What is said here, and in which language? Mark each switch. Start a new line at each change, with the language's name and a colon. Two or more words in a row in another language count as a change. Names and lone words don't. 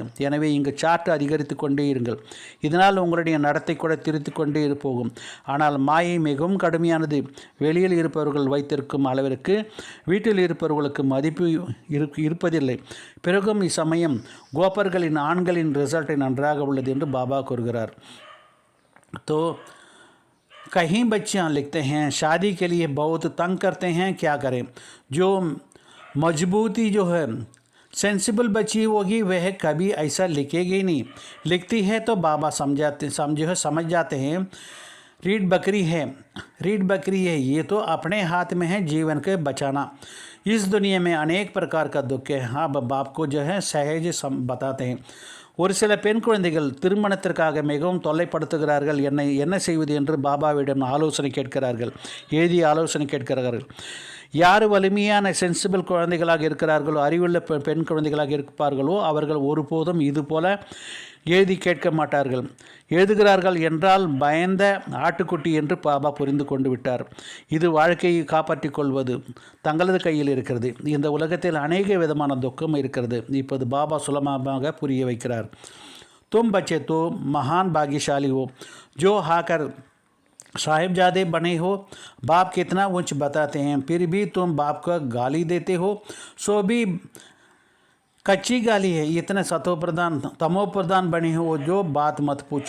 Tamil: எனவே இங்கு சார்ட் அதிகரித்து கொண்டே இருங்கள். இதனால் உங்களுடைய நடத்தை கூட திருத்தி கொண்டே போகும். ஆனால் மாயை மிகவும் கடுமையானது. வெளியில் இருப்பவர்கள் வைத்திருக்கும் அளவிற்கு வீட்டில் இருப்பவர்களுக்கு மதிப்பு இருப்பதில்லை. பிறகும் இச்சமயம் கோப்பர்களின் ஆண்களின் ரிசல்ட் நன்றாக உள்ளது என்று பாபா கூறுகிறார்.
Hindi: तो कहीं बच्चियां लिखते हैं शादी के लिए बहुत तंग करते हैं, क्या करें। जो मजबूती जो है सेंसिबल बच्ची होगी वह कभी ऐसा लिखेगी नहीं। लिखती है तो बाबा समझ जाते हैं रीढ़ बकरी है, ये तो अपने हाथ में है जीवन के बचाना। इस दुनिया में अनेक प्रकार का दुख है। हाँ, बाप को जो है सहज बताते हैं।
Tamil: ஒரு சில பெண் குழந்தைகள் திருமணத்திற்காக மிகவும் தொல்லைப்படுத்துகிறார்கள். என்ன செய்வது என்று பாபாவிடம் ஆலோசனை கேட்கிறார்கள். எழுதிய ஆலோசனை கேட்கிறார்கள். யார் வலிமையான சென்சிபிள் குழந்தைகளாக இருக்கிறார்களோ, அறிவுள்ள பெண் குழந்தைகளாக இருப்பார்களோ, அவர்கள் ஒருபோதும் இதுபோல எழுதி கேட்க மாட்டார்கள். எழுதுகிறார்கள் என்றால் பயந்த ஆட்டுக்குட்டி என்று பாபா புரிந்து கொண்டு விட்டார். இது வாழ்க்கையை காப்பாற்றிக் கொள்வது தங்களது கையில் இருக்கிறது. இந்த உலகத்தில் அநேக விதமான துக்கம் இருக்கிறது. இப்போது பாபா சுலபமாக புரிய வைக்கிறார்.
Hindi: तुम बच्चे तो महान भाग्यशाली हो जो हाकर साहिबजादे बने हो। बाप कितना ऊंच बताते हैं, फिर भी तुम बाप को गाली देते हो। सो भी कच्ची गाली है। इतने तमो प्रधान बने हो जो बात मत पूछो।